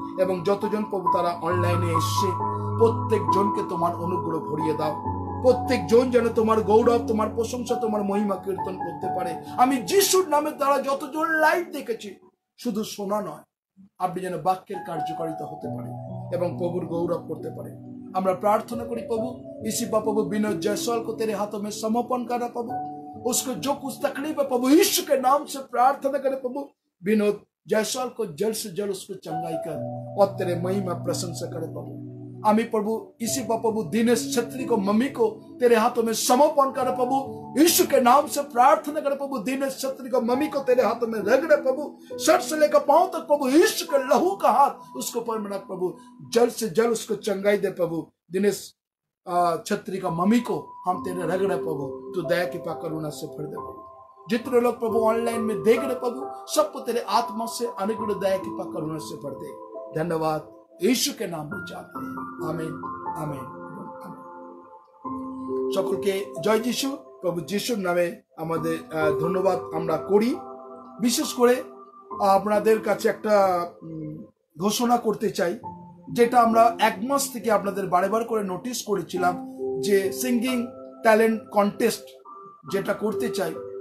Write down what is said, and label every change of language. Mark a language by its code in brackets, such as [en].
[bn] এবং যতজন প্রভু তারা অনলাইনে এসছে, প্রত্যেক জনকে তোমার অনুগ্রহ ভরিয়ে দাও। প্রত্যেক জন যেন তোমার গৌরব, তোমার প্রশংসা, তোমার মহিমা কীর্তন করতে পারে। আমি যিশুর নামে তারা যতজন লাইভ দেখেছি, শুধু শোনা নয়, আপনি যেন বাক্যের কার্যকারিতা হতে পারে এবং প্রভুর গৌরব করতে পারে। আমরা [hi] प्रार्थना करी प्रभु, इसी पर प्रभु विनोद जायसवाल को तेरे हाथों में समर्पण करा प्रभु। उसको जो कुछ तकलीफ है प्रभु, यीशु के नाम से प्रार्थना करे प्रभु, विनोद जायसवाल को जल्द से जल्द उसको चंगाई कर और तेरे महिमा प्रशंसा करे प्रभु। आमी प्रभु इसी पर प्रभु दिनेश छत्री को, मम्मी को तेरे हाथों में समर्पण करे प्रभु, यीशु के नाम से प्रार्थना करे प्रभु। दिनेश छत्री को, मम्मी को तेरे हाथों में रगड़े प्रभु, सर से लेकर पांव तक प्रभु, यीशु के लहू का हाथ उसको पर में रख प्रभु, जल्द से जल्द उसको चंगाई दे प्रभु। दिनेश छत्री का मम्मी को हम तेरे रगड़े प्रभु, तू दया कृपा करुणा से भर दे प्रभु। जितने लोग प्रभु ऑनलाइन में देख रहे प्रभु, सबको तेरे आत्मा से अनुग्रह दया कृपा करुणा से भर दे। धन्यवाद यीशु के नाम में चाहते हैं, आमीन आमीन आमीन। [bn] সকলকে জয় যিশু। প্রভু যিশুর নামে আমাদের ধন্যবাদ আমরা করি। বিশেষ করে আপনাদের কাছে একটা ঘোষণা করতে চাই, যেটা আমরা এক মাস থেকে আপনাদের বারবার করে নোটিশ করেছিলাম, যে সিঙ্গিং ট্যালেন্ট কন্টেস্ট যেটা করতে চাই।